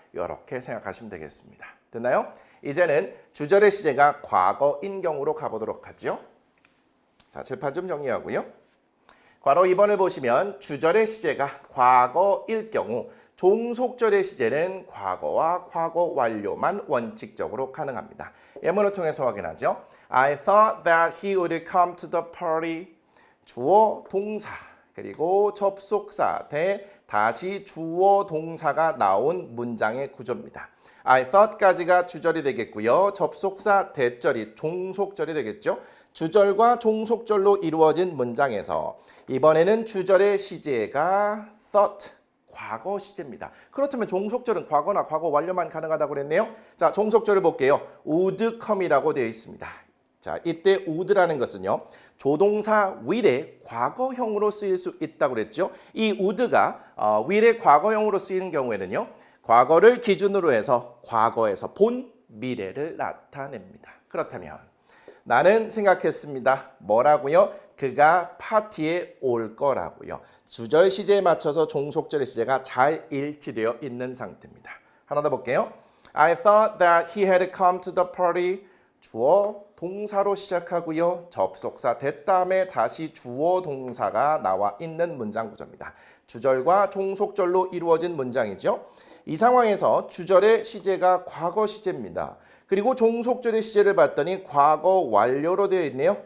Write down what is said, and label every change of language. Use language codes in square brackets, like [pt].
[ko] 이렇게 생각하시면 되겠습니다. 됐나요? 이제는 주절의 시제가 과거인 경우로 가보도록 하죠. 자, 칠판 좀 정리하고요. 괄호 2번을 보시면 주절의 시제가 과거일 경우 종속절의 시제는 과거와 과거 완료만 원칙적으로 가능합니다. 예문을 통해서 확인하죠. [en] I thought that he would come to the party. [ko] 주어 동사 그리고 접속사 대 다시 주어 동사가 나온 문장의 구조입니다. I thought 까지가 주절이 되겠고요. 접속사 that절이 종속절이 되겠죠. 주절과 종속절로 이루어진 문장에서 이번에는 주절의 시제가 thought, 과거 시제입니다. 그렇다면 종속절은 과거나 과거 완료만 가능하다고 그랬네요. 자, 종속절을 볼게요. would come 이라고 되어 있습니다. 자, 이때 would라는 것은요. 조동사 will의 과거형으로 쓰일 수 있다고 그랬죠. 이 would가 will의 과거형으로 쓰이는 경우에는요. 과거를 기준으로 해서 과거에서 본 미래를 나타냅니다. 그렇다면 나는 생각했습니다. 뭐라고요? 그가 파티에 올 거라고요. 주절 시제에 맞춰서 종속절의 시제가 잘 일치되어 있는 상태입니다. 하나 더 볼게요. [en] I thought that he had come to the party. [ko] 주어 동사로 시작하고요. 접속사 that 다음에 다시 주어 동사가 나와 있는 문장 구조입니다. 주절과 종속절로 이루어진 문장이죠. 이 상황에서 주절의 시제가 과거 시제입니다. 그리고 종속절의 시제를 봤더니 과거 완료로 되어 있네요.